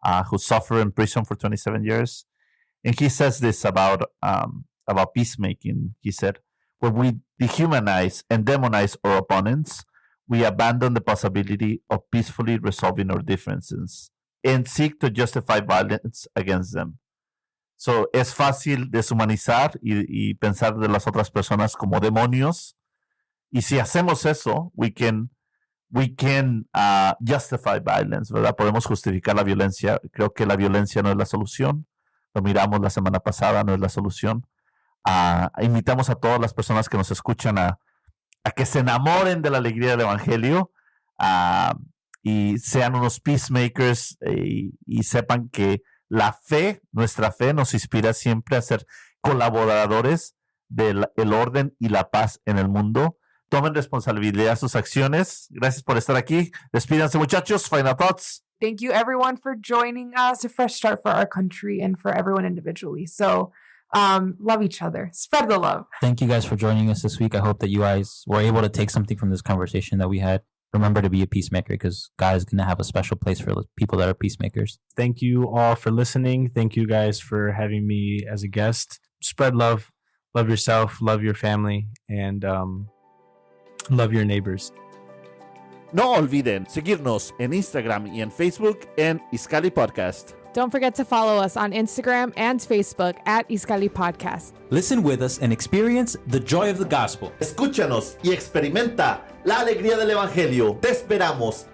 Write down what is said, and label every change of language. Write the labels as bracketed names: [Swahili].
[English] who suffered in prison for 27 years. And he says this about peacemaking. He said, when we dehumanize and demonize our opponents, we abandon the possibility of peacefully resolving our differences and seek to justify violence against them. [Spanish] So, es fácil deshumanizar y pensar de las otras personas como demonios. Y si hacemos eso, [English] we can justify violence, [Spanish] ¿verdad? Podemos justificar la violencia. Creo que la violencia no es la solución. Lo miramos la semana pasada, no es la solución. Invitamos a todas las personas que nos escuchan a que se enamoren de la alegría del Evangelio y sean unos peacemakers y sepan que nuestra fe nos inspira siempre a ser colaboradores del orden y la paz en el mundo. Tomen responsabilidad de sus acciones. Gracias por estar aquí. Despídanse, muchachos. [English] Final thoughts. Thank you, everyone, for joining us. A fresh start for our country and for everyone individually. So, love each other. Spread the love. Thank you guys for joining us this week. I hope that you guys were able to take something from this conversation that we had. Remember to be a peacemaker, because God is going to have a special place for people that are peacemakers. Thank you all for listening. Thank you guys for having me as a guest. Spread love. Love yourself. Love your family. And love your neighbors. [Spanish] No olviden seguirnos en Instagram y en Facebook en Iskali Podcast. [English] Don't forget to follow us on Instagram and Facebook at Iskali Podcast. Listen with us and experience the joy of the gospel. [Spanish] Escúchanos y experimenta la alegría del Evangelio. Te esperamos.